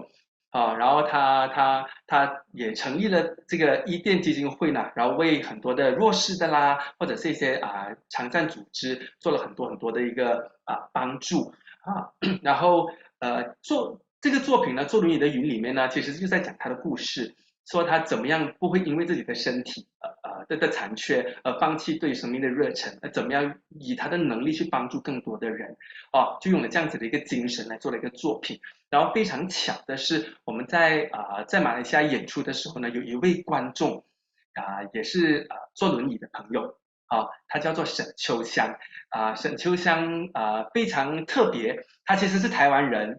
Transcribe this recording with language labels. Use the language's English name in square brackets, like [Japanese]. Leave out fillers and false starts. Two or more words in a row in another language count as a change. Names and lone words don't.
[Chinese] 然後他也成立了這個伊甸基金會呢，然後為很多的弱勢的啦，或者是一些殘障組織做了很多的一個幫助然後做這個作品呢，坐輪椅的雲裡面呢，其實就在講他的故事，說他怎麼樣不會因為自己的身體的殘缺而放棄對生命的熱忱，怎麼樣以他的能力去幫助更多的人就用了這樣子的一個精神來做了一個作品。然後非常巧的是，我們在馬來西亞演出的時候呢，有一位觀眾也是坐輪椅的朋友。它叫做沈秋香沈秋香非常特别，他其实是台湾人。